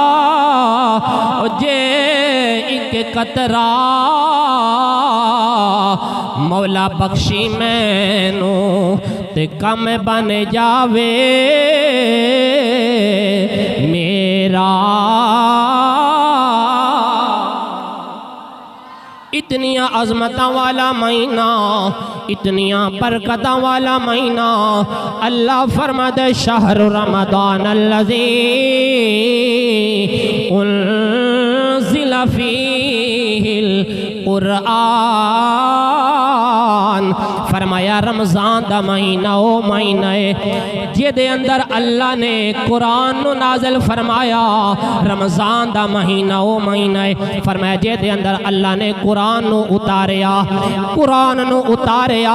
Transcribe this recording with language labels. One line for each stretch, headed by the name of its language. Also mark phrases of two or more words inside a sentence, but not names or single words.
Punjabi: جے اک قطرہ مولا بخشی مینوں تے کم بن جاوے میرا. اتنیاں عظمتاں والا مہینہ، اتنیاں برکتاں والا مہینہ.
Arabic: अल्लाह फरमाते شهر رمضان الذي أنزل فيه القرآن.
Punjabi: فرمایا رمضان دا مہینہ او مہینہ ہے جیہدے اندر اللہ نے قرآن نوں نازل فرمایا. رمضان دا مہینہ او مہینہ ہے فرمایا جیہدے اندر اللہ نے قرآن نوں اتاریا، قرآن نوں اتاریا.